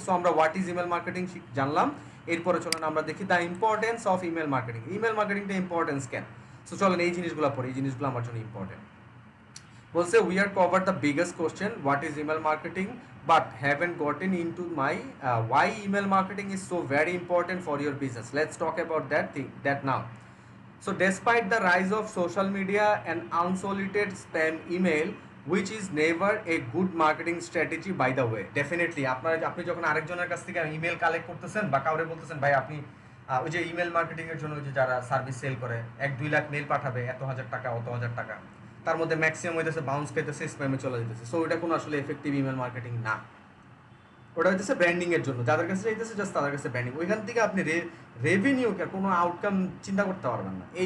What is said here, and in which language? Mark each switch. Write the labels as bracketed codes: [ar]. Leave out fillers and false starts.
[bn] So আমরা what is email marketing জানলাম। এরপরে চলেন আমরা দেখি [en] The importance of email marketing. [bn] Email মার্কেটিংটা importance কেন? সো চলেন এই জিনিসগুলো পড়ি, এই জিনিসগুলো আমার জন্য ইম্পর্টেন্ট। বলছে [en] We are cover the biggest question what is email marketing, but haven't gotten into my why email marketing is so very important for your business. Let's talk about that now. So despite the rise of social media and unsolicited spam email, which is never a good marketing strategy by the way. Definitely [bn] আপনি যখন আরেকজনের কাছ থেকে email collect করতেছেন, বা কাউরে বলতেছেন ভাই আপনি ওই যে ইমেল মার্কেটিং এর জন্য ওই যে যারা সার্ভিস সেল করে 1-2 লাখ মেল পাঠাবে, এত হাজার টাকা অত হাজার টাকা, তার মধ্যে ম্যাক্সিমাম হইতেছে বাউন্স পেতেছে, স্প্যামে চলে যেতেছে। সো ওইটা কোনো আসলে এফেক্টিভ ইমেল মার্কেটিং না। ওটা হইতেছে ব্র্যান্ডিং এর জন্য, যাদের কাছে চাইতেছে জাস্ট তাদের কাছে ব্র্যান্ডিং, ওইখান থেকে আপনি রেভিনিউ কোনো আউটকাম চিন্তা করতে পারবেন না।